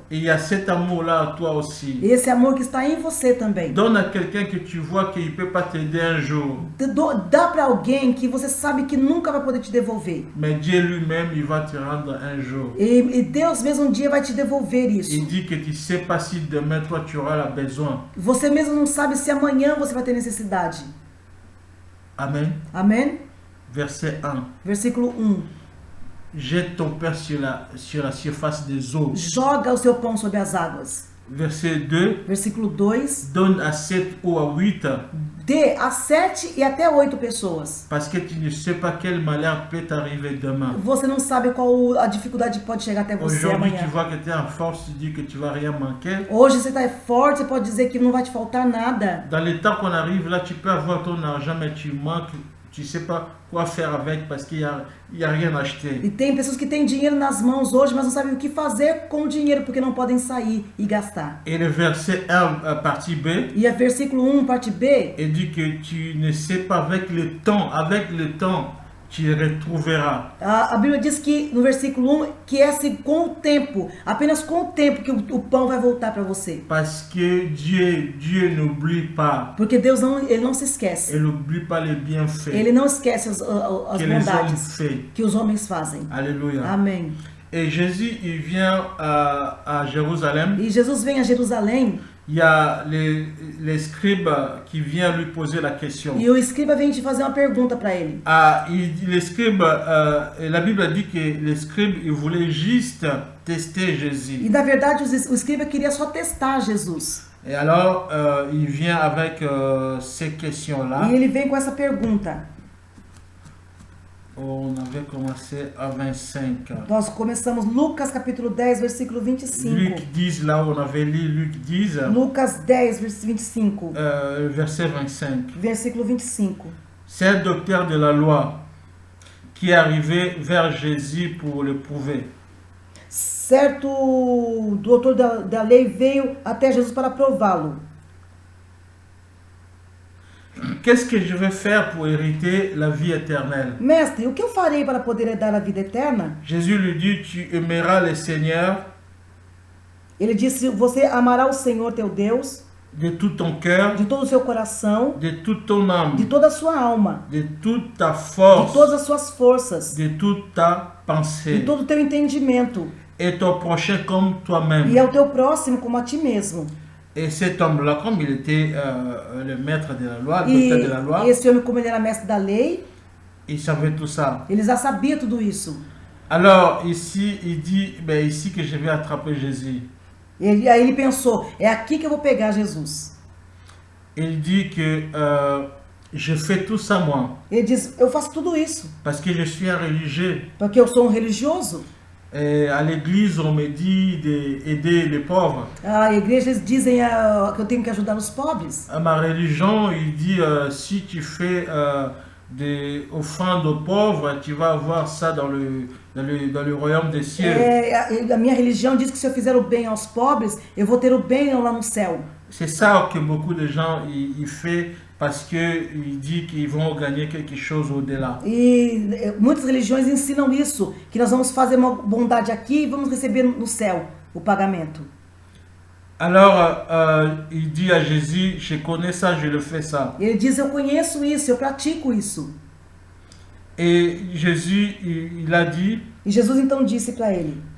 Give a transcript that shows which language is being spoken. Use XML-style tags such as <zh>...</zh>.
<fr>et il y a cet amour-là en toi aussi.</fr> <pt>E esse amor que está em você também.</pt> <fr>Donne à quelqu'un que tu vois qu'il ne peut pas t'aider un jour.</fr> <pt>Dá para alguém que você sabe que nunca vai poder te devolver.</pt> <fr>Mais Dieu lui-même, il va te rendre un jour.</fr> <pt>E Deus mesmo um dia vai te devolver isso.</pt> <fr>Il dit que tu ne sais pas si demain, toi, tu auras besoin.</fr> <pt>Você mesmo não sabe se amanhã você vai ter necessidade.</pt> <fr>Amen.</fr> <pt>Amém?</pt> <fr>Verset 1.</fr> <pt>Versículo 1.</pt> <fr>Jette ton pain sur la surface des eaux.</fr> <pt>Joga o seu pão sobre as águas.</pt> <fr>verset 2,</fr> <pt>versículo 2,</pt> <fr>donne à 7 ou à 8,</fr> <pt>dê a 7 e até 8 pessoas.</pt> <fr>parce que tu ne sais pas quel malheur peut t'arriver demain.</fr> <pt>Você não sabe qual a dificuldade que pode chegar até você</pt> <fr>Aujourd'hui, tu</fr> <pt>amanhã.</pt> <fr>vois que tu es en force, tu dis que tu vas rien manquer.</fr> <pt>Hoje você está forte, você pode dizer que não vai te faltar nada.</pt> <fr>Dans le temps qu'on arrive là, tu peux avoir ton argent, mais tu manques, tu ne sais pas quoi faire avec parce qu'il y a rien acheté.</fr> <pt>E tem pessoas que têm dinheiro nas mãos hoje, mas não sabem o que fazer com o dinheiro, porque não podem sair e gastar.</pt> <fr>Et le verset 1, partie B,</fr> <pt>E a versículo 1, parte B,</pt> <fr>il dit que tu ne sais pas avec le temps, tu retrouveras.</fr> <pt>a Bíblia diz que no versículo 1 que é assim, com o tempo, apenas com o tempo que o pão vai voltar para você.</pt> <fr>Parce que Dieu n'oublie pas.</fr> <pt>Porque Deus ele não se esquece.</pt> <fr>Il n'oublie pas les bienfaits</fr> <pt>Ele não esquece as</pt> <fr>que les hommes</fr> <pt>bondades</pt> <fr>font.</fr> <pt>que os homens fazem.</pt> <fr>Alléluia.</fr> <pt>Amém.</pt> <fr>Et Jésus, il vient à Jérusalem.</fr> <pt>E Jesus vem a Jerusalém</pt> <fr>Il y a les scribes qui viennent lui poser la question.</fr> <pt>e o escriba vem te fazer uma pergunta para ele.</pt> <fr>Les scribes, la Bible dit que les scribes, ils voulaient juste tester Jésus.</fr> <pt>E na verdade o escriba queria só testar Jesus.</pt> <fr>Et alors, il vient avec ces questions-là.</fr> <pt>E ele vem com essa pergunta.</pt> <fr>On avait commencé à 25.</fr> <pt>Nós começamos Lucas capítulo 10, versículo 25.</pt> <fr>Luc 10, là où on avait lu Luc 10,</fr> <pt>Lucas 10, versículo 25.</pt> <fr>verset 25.</fr> <pt>Versículo 25.</pt> <fr>C'est un docteur de la loi qui est arrivé vers Jésus pour le prouver.</fr> <pt>Certo doutor da lei veio até Jesus para prová-lo.</pt> <fr>Qu'est-ce que je vais faire pour hériter la vie éternelle?</fr> <pt>Mestre, o que eu farei para poder herdar a vida eterna?</pt> <fr>Jésus lui dit, tu aimeras le Seigneur</fr> <pt>Ele disse, você amará o Senhor teu Deus</pt> <fr>de tout ton cœur,</fr> <pt>de todo o seu coração,</pt> <fr>de toute ton âme,</fr> <pt>de toda a sua alma,</pt> <fr>de toute ta</fr> <pt>de</pt> <fr>force,</fr> <pt>todas as suas forças,</pt> <fr>de toute ta</fr> <pt>de</pt> <fr>pensée,</fr> <pt>todo o teu entendimento,</pt> <fr>et ton prochain comme</fr> <pt>e</pt> <fr>toi-même.</fr> <pt>ao teu próximo como a ti mesmo.</pt> <fr>Et cet homme-là, comme il était le maître de la loi, le docteur de la loi,</fr> <pt>E esse homem, como ele era mestre da lei,</pt> <fr>il savait tout ça.</fr> <pt>ele já sabia tudo isso.</pt> <fr>Alors ici, il dit, ben, ici que je vais attraper Jésus.</fr> <pt>Aí ele pensou, é aqui que eu vou pegar Jesus.</pt> <fr>Il dit que je fais tout ça moi,</fr> <pt>Ele diz, eu faço tudo isso,</pt> <fr>parce que je suis un religieux.</fr> <pt>porque eu sou um religioso.</pt> <fr>Et à l'église, on me dit d'aider les pauvres.</fr> <pt>A igreja eles dizem que eu tenho que ajudar os pobres.</pt> <fr>À ma religion, il dit, si tu fais des offrandes aux pauvres, tu vas avoir ça dans le royaume des cieux.</fr> <pt>A minha religião diz que se eu fizer o bem aos pobres, eu vou ter o bem lá no céu.</pt> <fr>C'est ça que beaucoup de gens ils font parce qu'il dit qu'ils vont gagner quelque chose au-delà.</fr> <pt>E muitas religiões ensinam isso, que nós vamos fazer uma bondade aqui e vamos receber no céu o pagamento.</pt> <fr>Alors, il dit à Jésus, je connais ça, je le fais ça.</fr> <pt>Ele diz, eu conheço isso, eu pratico isso.</pt> <fr>Et Jésus, il a dit,</fr> <pt>E Jesus então disse para ele,</pt>